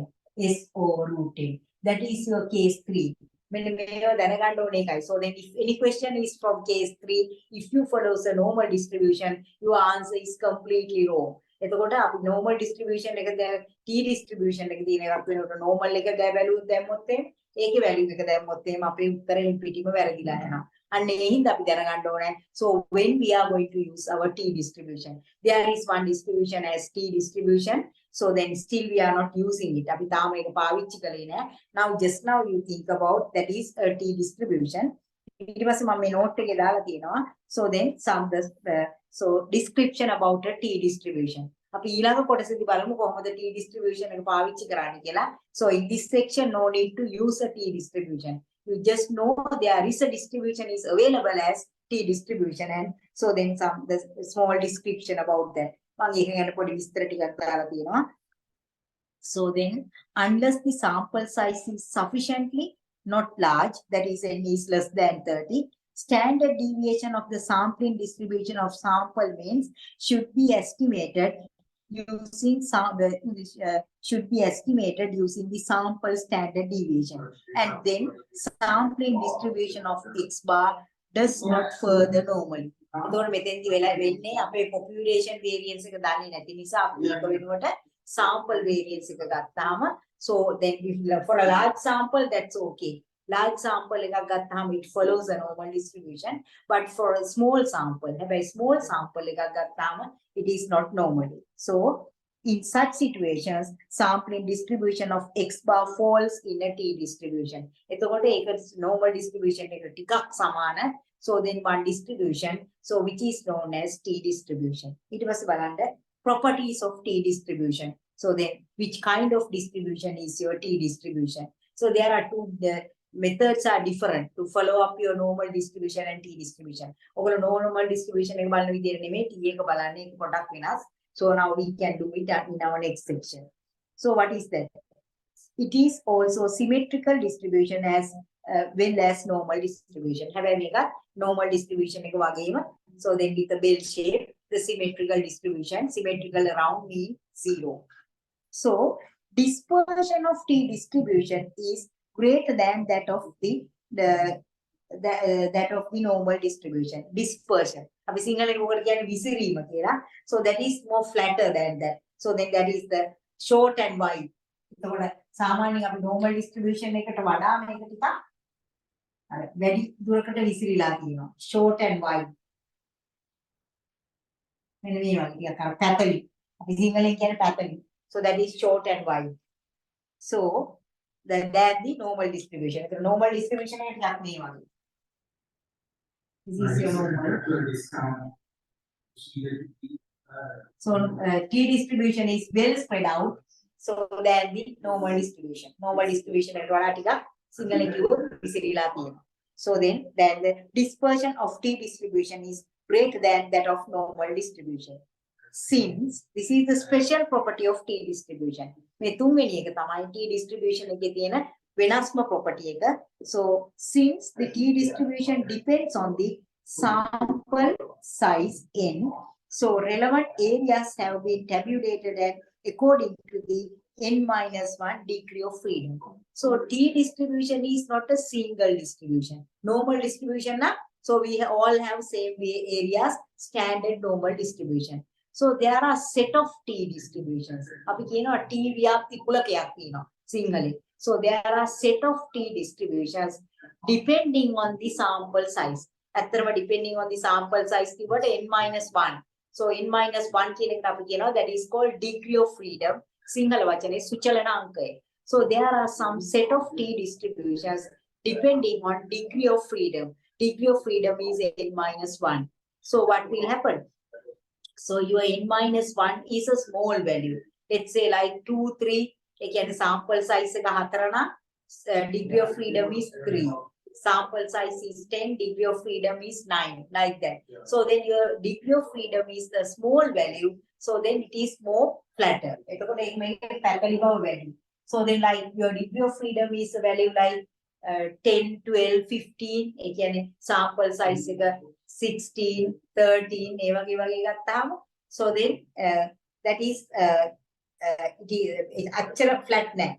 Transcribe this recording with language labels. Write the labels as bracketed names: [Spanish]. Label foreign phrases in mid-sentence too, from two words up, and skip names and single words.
[English] S over root 10. That is your case 3. So then if any question is from case 3, if you follow the normal distribution, your answer is completely wrong. [Sinhala] එතකොට අපි [English] normal distribution [Sinhala] එක [English] t distribution [Sinhala] එක තියෙන එකක් වෙනකොට normal එක value දැම්මොත් ඒකේ value එක දැම්මොත් එහෙම අපේ උත්තරේ පිටිම වැරදිලා යනවා. අන්න ඒ හින්දා අපි දැනගන්න ඕනේ. [English] So when we are going to use our t distribution, there is one distribution as t distribution. So then still we are not using it. [Sinhala] අපි තාම ඒක පාවිච්චි කරේ නෑ. [English] Now just now you think about that is a t distribution. [Sinhala] ඊට පස්සේ මම මේ note එකේ දාලා තියෙනවා. [English] So then so description about a t distribution. [Sinhala] අපි ඊළඟ කොටසේදී බලමු කොහොමද [English] t distribution [Sinhala] එක පාවිච්චි කරන්නේ කියලා. [English] So in this section no need to use a t distribution. You just know there is a distribution is available as t distribution, and so then the small description about that. [Sinhala] මම ඒක ගැන පොඩි විස්තර ටිකක් දාලා තියෙනවා. [English] So then unless the sample size is sufficiently not large, that is n is less than 30, standard deviation of the sampling distribution of sample means should be estimated using the sample standard deviation, and then sampling distribution of x bar does not further normally. [Sinhala] එතකොට මෙතෙන්දි වෙලා වෙන්නේ අපේ [English] population variance [Sinhala] එක දන්නේ නැති නිසා අපි ඒක වෙනුවට [English] sample variance [Sinhala] එක ගත්තාම, [English] so then if for a large sample that's okay. Large sample [Sinhala] එකක් ගත්තාම [English] it follows a normal distribution, but for a small sample, [Sinhala] හැබැයි small sample එකක් ගත්තාම [English] it is not normal. So in such situations, sampling distribution of x bar falls in a t distribution. [Sinhala] එතකොට ඒක [English] normal distribution [Sinhala] එක ටිකක් සමාන. [English] So then one distribution, so which is known as t distribution. It was බලන්න properties of t distribution. So then which kind of distribution is your t distribution? So there are two methods are different to follow up your normal distribution and t distribution. [Sinhala] ඔයගොල්ලෝ [English] normal distribution [Sinhala] එක බලන විදිහට නෙමෙයි t එක බලන්නේ ඒක පොඩක් වෙනස්. [English] So now we can do it in our next section. So what is that? It is also symmetrical distribution as well as normal distribution. [Sinhala] හැබැයි මේක [English] normal distribution [Sinhala] එක වගේම, [English] so then with the bell shape, the symmetrical distribution, symmetrical around mean 0. So dispersion of t distribution is greater than that of the normal distribution. Dispersion. [Sinhala] අපි සිංහලෙන් මොකද කියන්නේ විසිරීම කියලා. [English] So that is more flatter than that. So then that is the short and wide. [Sinhala] එතකොට සාමාන්‍යයෙන් අපි [English] normal distribution [Sinhala] එකට වඩා මේක ටිකක් අර වැඩි දුරකට විසිරීලා තියෙනවා. [English] Short and wide. [Sinhala] මෙන්න මේ වගේ ටිකක් අර පැතලි. අපි සිංහලෙන් කියන්නේ පැතලි. [English] So that is short and wide. So then that the normal distribution. The normal distribution [Sinhala] එක ටිකක් මේ වගේ. [English] This is your normal. So t distribution is well spread out. So that the normal distribution. Normal distribution [Sinhala] එකට වඩා ටිකක් සිංහලෙන් කිව්වොත් විසිරීලා තියෙනවා. [English] So then the dispersion of t distribution is greater than that of normal distribution. Since this is the special property of t distribution. [Sinhala] මේ තුන්වෙනි එක තමයි [English] t distribution [Sinhala] එකේ තියෙන වෙනස්ම property එක. [English] So since the t distribution depends on the sample size n, so relevant areas have been tabulated and according to the n-1 degree of freedom. So t distribution is not a single distribution. Normal distribution na, so we all have same areas, standard normal distribution. So there are set of t distributions. [Sinhala] අපි කියනවා t ව්‍යාප්ති කුලකයක් තියෙනවා සිංහලෙන්. [English] So there are set of t distributions depending on the sample size. [Sinhala] ඇත්තටම [English] depending on the sample size [Sinhala] කිව්වට n-1. [English] So n-1 [Sinhala] කියන එකට අපි කියනවා [English] that is called degree of freedom. [Sinhala] සිංහල වචනේ සුචලන අංකය. [English] So there are some set of t distributions depending on degree of freedom. Degree of freedom is n-1. So what will happen? So your n-1 is a small value. Let's say like 2, 3. [Sinhala] ඒ කියන්නේ [English] sample size [Sinhala] එක 4 නම් [English] degree of freedom is 3. sample size is 10, degree of freedom is 9, like that. So then your degree of freedom is the small value, so then it is more flatter. Value. So then like your degree of freedom is a value like 10, 12, 15, again sample size 16, 13, so then that is it's actual flat neck.